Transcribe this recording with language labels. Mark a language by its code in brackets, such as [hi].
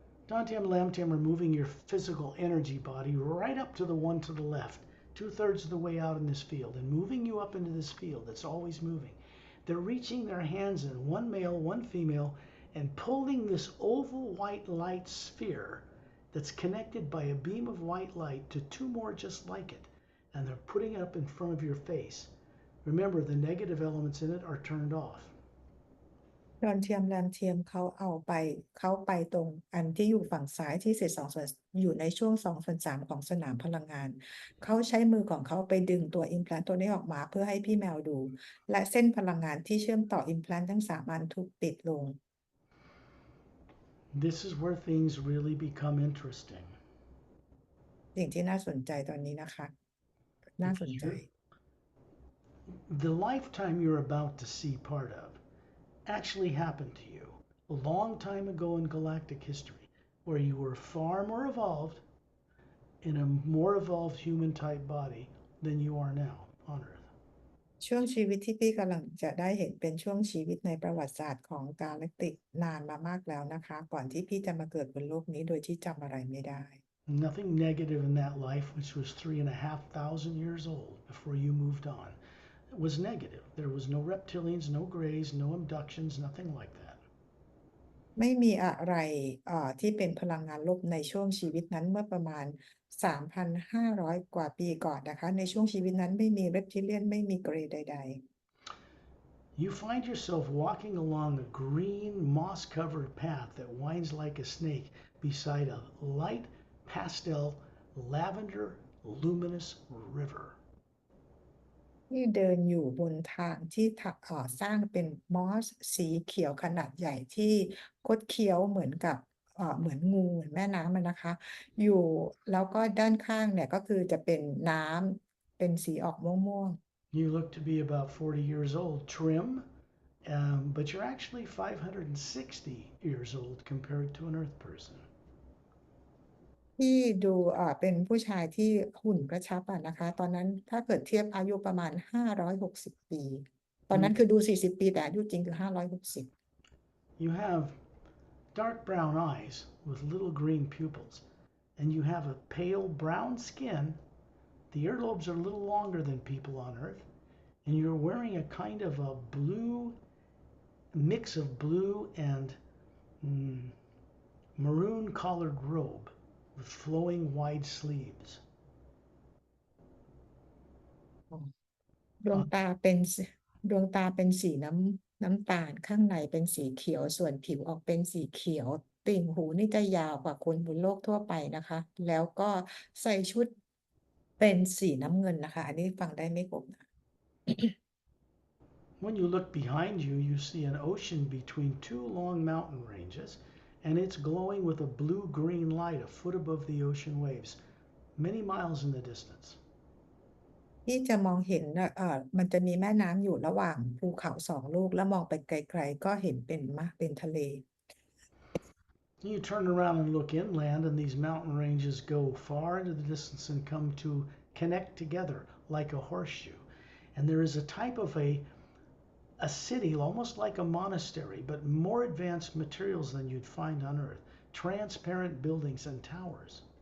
[en] Dantiam Lamtiam are moving your physical energy body right up to the one to the left, 2/3 of the way out in this field, and moving you up into this field that's always moving. They're reaching their hands in, one male, one female, and pulling this oval white light sphere that's connected by a beam of white light to two more just like it, and they're putting it up in front of your face. Remember, the negative elements in it are turned off. [th] ดอนเทียมแรมเทียมเขาไปตรงอันที่อยู่ฝั่งซ้ายที่เศษอยู่ในช่วง2/3ของสนามพลังงานเขาใช้มือของเขาไปดึงตัว implant ตัวนี้ออกมาเพื่อให้พี่แมวดูและเส้นพลังงานที่เชื่อมต่อ implant ทั้ง3อันถูกปิดลง [en] This is where things really become interesting. [th] สิ่งที่น่าสนใจตอนนี้นะคะน่าสนใจ [en] The lifetime you're about to see part of actually happened to you a long time ago in galactic history, where you were far more evolved in a more evolved human type body than you are now on Earth. [th] ช่วงชีวิตที่พี่กำลังจะได้เห็นเป็นช่วงชีวิตในประวัติศาสตร์ของกาแล็กติกนานมามากแล้วนะคะก่อนที่พี่จะมาเกิดบนโลกนี้โดยที่จำอะไรไม่ได้ [en] Nothing negative in that life, which was 3,500 years old before you moved on. It was negative. There was no reptilians, no grays, no abductions, nothing like that. [th] ไม่มีอะไรที่เป็นพลังงานลบในช่วงชีวิตนั้นเมื่อประมาณ 3,500 กว่าปีก่อนนะคะในช่วงชีวิตนั้นไม่มี reptilian ไม่มีเกรย์ใด [en] You find yourself walking along a green, moss-covered path that winds like a snake beside a light pastel lavender luminous river. [th] ๆที่เดินอยู่บนทางที่สร้างเป็นมอสสีเขียวขนาดใหญ่ที่คดเคี้ยวเหมือนกับเหมือนงูเหมือนแม่น้ำอะนะคะอยู่แล้วก็ด้านข้างเนี่ยก็คือจะเป็นน้ำเป็นสีออกม่วงๆ [en] You look to be about 40 years old, trim, but you're actually 560 years old compared to an Earth person. [th] ที่ดูเป็นผู้ชายที่หุ่นกระชับอะนะคะตอนนั้นถ้าเกิดเทียบอายุประมาณ560ปีตอนนั้นคือดู40ปีแต่อายุจริงคือ560 [en] You have dark brown eyes with little green pupils, and you have a pale brown skin. The earlobes are a little longer than people on Earth, and you're wearing a kind of a blue mix of blue and maroon collared robe with flowing wide sleeves. [th] ดวงตาเป็นดวงตาเป็นสีน้ำตาลข้างในเป็นสีเขียวส่วนผิวออกเป็นสีเขียวติ่งหูนี่จะยาวกว่าคนบนโลกทั่วไปนะคะแล้วก็ใส่ชุดเป็นสีน้ำเงินนะคะอันนี้ฟังได้ไม่ครบนะ [en] When you look behind you, you see an ocean between two long mountain ranges, and it's glowing with a blue-green light a foot above the ocean waves, many miles in the distance. [th] ที่จะมองเห็นมันจะมีแม่น้ำอยู่ระหว่างภูเขา2ลูกแล้วมองไปไกลๆก็เห็นเป็นทะเล [en] You turn around and look inland, and these mountain ranges go far into the distance and come to connect together like a horseshoe. And there is a type of a city, almost like a monastery, but more advanced materials than you'd find on Earth, transparent buildings and towers.